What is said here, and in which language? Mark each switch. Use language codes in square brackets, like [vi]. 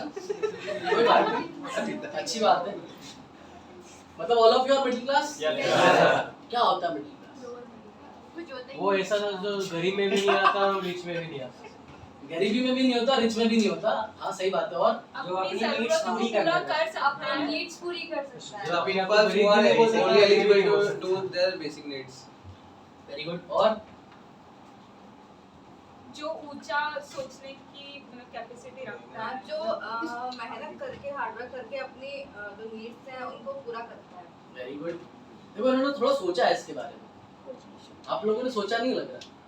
[hi] कोई बात नहीं, अच्छी बात है। मतलब [en] All of you are middle class? [hi] क्या होता है मिडिल क्लास? वो ऐसा था जो गरीब में भी नहीं आता और रिच में भी नहीं आता। गरीबी में भी नहीं होता, रिच में भी नहीं होता। हाँ सही बात है। और जो अपनी नीड्स पूरी कर सकता है, अपनी नीड्स पूरी कर सकता है। [en] जो people who are only eligible to do their basic needs. Very good. [hi] और जो ऊंचा सोचने की कैपेसिटी रखता है, जो मेहनत करके हार्डवर्क करके अपनी जो नीड्स हैं उनको पूरा करता है। [en] Very good. [hi] देखो इन्होंने थोड़ा सोचा है इसके बारे में, आप लोगों ने सोचा नहीं लग रहा।